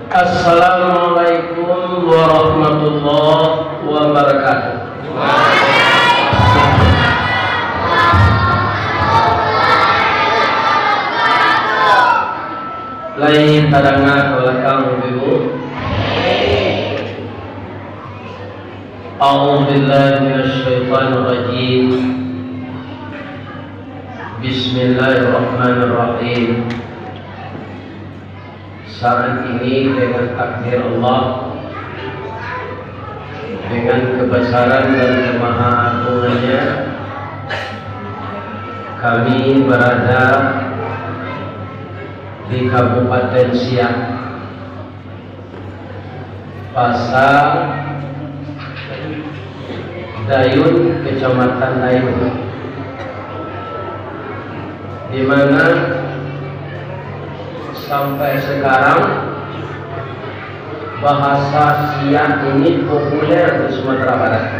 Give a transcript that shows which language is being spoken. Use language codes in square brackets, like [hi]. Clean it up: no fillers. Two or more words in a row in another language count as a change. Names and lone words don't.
[ar] السلام عليكم ورحمة الله وبركاته. Lain tadangan belakang ibu. أعوذ بالله من الشيطان الرجيم. Bismillahirrahmanirrahim. [id] Saat ini dengan takdir Allah, dengan kebesaran dan kemahaagungannya, kami berada di Kabupaten Siak, Pasar Dayun, Kecamatan Dayun, di mana sampai sekarang bahasa Siak ini populer di Sumatera Barat.